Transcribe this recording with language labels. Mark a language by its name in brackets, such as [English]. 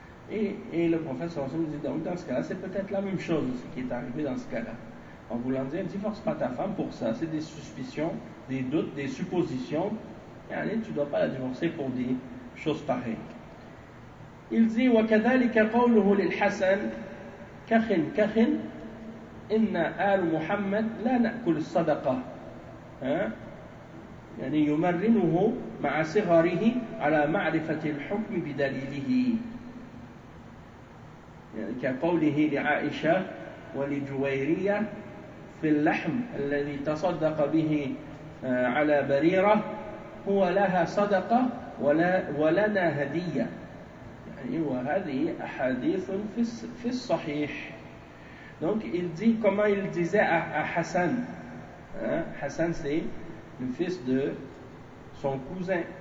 [French] Et le prophète s'en souvient, dit, donc dans ce cas-là, c'est peut-être la même chose ce qui est arrivé dans ce cas-là. En voulant dire, divorce pas ta femme pour ça, c'est des suspicions, des doutes, des suppositions, yani, tu ne dois pas la divorcer pour des choses pareilles. Il dit, [Arabic] وَكَذَلِكَ قَوْلُهُ لِلْحَسَنِ كَخِنْ كَخِنْ إِنَّ آلُ مُحَمَّدْ لَا نَأْكُلُ الصَّدَقَةِ يعني يمرنه مع صغره على معرفة الحكم بدليله يعني كقوله لعائشة ولجويرية في اللحم الذي تصدق به على بريرة هو لها صدقة ولنا هدية وهذه أحاديث في الصحيح. [French] Donc il dit comment il disait à Hassan. Hassan c'est le fils de son cousin.